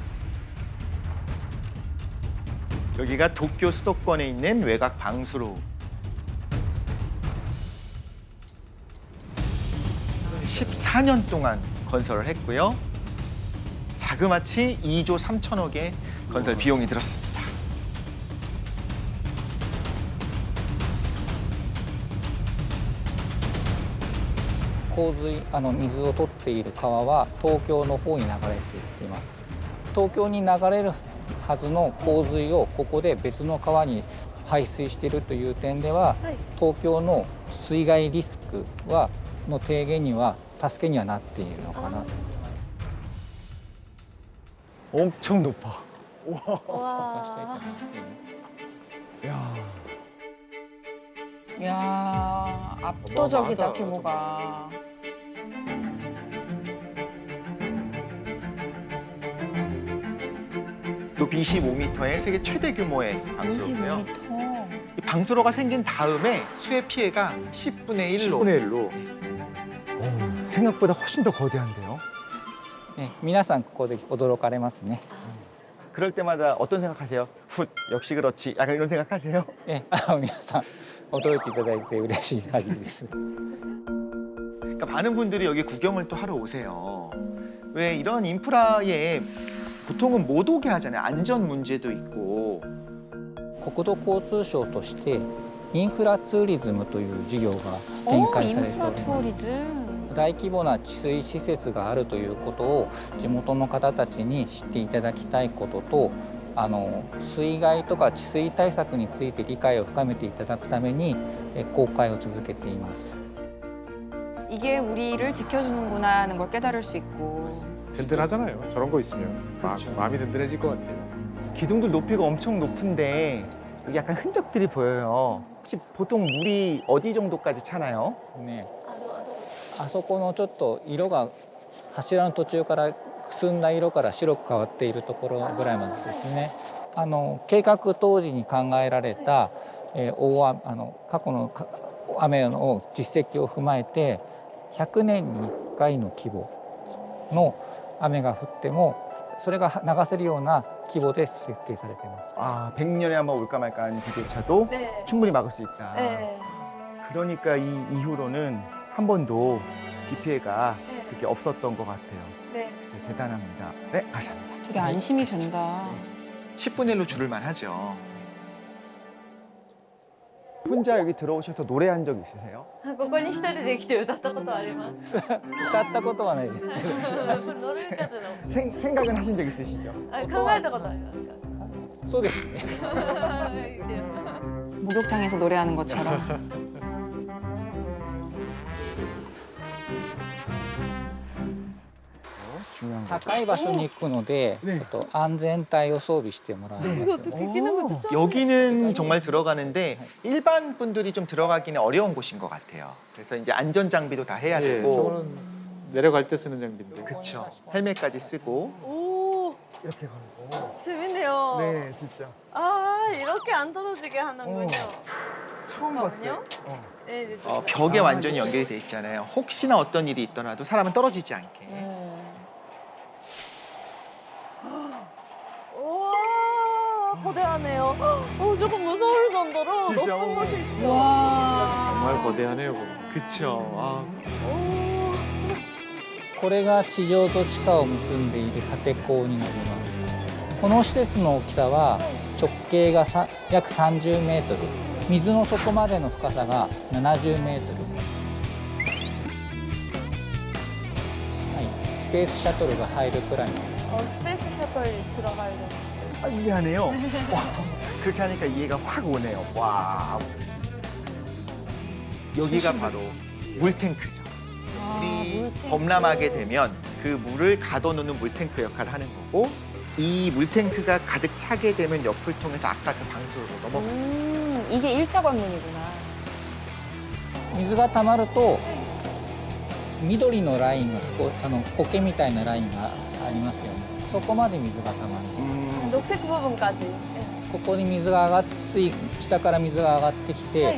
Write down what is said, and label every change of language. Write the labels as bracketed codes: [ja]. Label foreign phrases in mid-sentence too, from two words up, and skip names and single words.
[ko] 여기가 도쿄 수도권에 있는 외곽 방수로. 14년 동안 건설을 했고요. 자그마치 2조 3천억의 건설 비용이 들었습니다. [ja] 洪水水を取っている川は東京の方に流れていっています。東京に流れるはずの洪水をここで別の川に排水しているという点では、はい。東京の水害リスクの低減には助けにはなっているのかな。 [ko] 엄청 높아. 와. 야, 이야, 압도적이다, 어마어마하다, 규모가. 높이 25m의 세계 최대 규모의 방수로고요. 25m. 이 방수로가 생긴 다음에 수해 피해가 10분의 1로 10분의 1로. 생각보다 훨씬 더 거대한데요. [ja] 皆さんここで驚かれますね。 [ko] 그럴 때마다 어떤 생각하세요? 훗, 역시 그렇지. 약간 이런 생각하세요? [ja] 皆さん驚いていただいて嬉しい限りです。 [ko] 그러니까 많은 분들이 여기 구경을 또 하러 오세요. 왜 이런 인프라에 보통은 못 오게 하잖아요. 안전 문제도 있고. [ja] 国土交通省としてインフラツーリズムという事業が展 [ko] 오, [ja] 開されてお [ko] 인프라 [ja] ります。 [ko] 투어리즘. [ja] 大規模な治水施設があるということを地元の方たちに知っていただきたいことと、水害とか治水対策について理解を深めていただくために公開を続けています。 [ko] 이게 우리를 지켜주는구나 하는 걸 깨달을 수 있고. 든든하잖아요. 저런 거 있으면 그렇죠. 마음이 든든해질 것 같아요. 기둥들 높이가 엄청 높은데 여기 약간 흔적들이 보여요. 혹시 보통 물이 어디 정도까지 차나요? [ja] ね、あのあそこあそこのちょっと色が柱の途中からくすんだ色から白く変わっているところぐらいまでですね。計画当時に考えられた、大雨過去の雨の実績を踏まえて100年に1回の規模の雨が降ってもそれが流せるような規模で設計されています。 [ko] 아, 100년에 한번 올까 말까한 비조차도 네. 충분히 막을 수 있다. 네. 그러니까 이 이후로는 한 번도 비 피해가 그렇게 없었던 것 같아요. 네. 진짜 대단합니다. 네, 감사합니다. 되게 안심이 된다. 10분의 1로 줄을 만하죠. 혼자 여기 들어오셔서 노래한 적 있으세요? [ja] ここに一人で来て歌ったことあります歌ったことはないです。ノルウェー風の [ko] 생각은 하신 적 있으시죠? [ja] あ考えたことありますかそうですね。 [ko] 목욕탕에서 노래하는 것처럼. 중요한 거. [ja] 高い場所に行くので、ね安全帯を装備してもらいます。 [ko] 이거 어떻게 끼는 거 진짜 여기는 정말 들어가는데 일반 분들이 좀 들어가기는 어려운 곳인 것 같아요. 그래서 이제 안전 장비도 다 해야 예, 되고, 저거는 내려갈 때 쓰는 장비인데. 그쵸. 헬멧까지 쓰고. 오 이렇게 걸고. 재밌네요 네, 진짜. 아 이렇게 안 떨어지게 하는군요 처음 봤어요. 네, 네, 벽에 아, 완전히 이거. 연결이 돼 있잖아요. 혹시나 어떤 일이 있더라도 사람은 떨어지지 않게. 우와 거대하네요 조금 무서울 정도로 진짜, 높은 곳에 있어 와. 정말 거대하네요. 보면. 그쵸. 아, [ja] これが地上と地下を結んでいる縦溝になります。この施設の大きさは直径が約30メートル、水の底までの深さが70メートル。はい、スペースシャトルが入るくらいの。 [ko] 스페이스 셔틀이 들어가야 돼 아, 이해하네요. 와, 그렇게 하니까 이해가 확 오네요. 와. 여기가 바로 물탱크죠. 우리 범람하게 되면 그 물을 가둬놓는 물탱크 역할을 하는 거고, 이 물탱크가 가득 차게 되면 옆을 통해서 아까 그 방수로 넘어가요. 이게 1차 관문이구나. [ja] 水が溜まると緑のラインが苔みたいなラインがありますよね。そこまで水が溜まる。 [ko] 녹색 부분까지 [ja] ここに水が上がって下から水が上がってきて、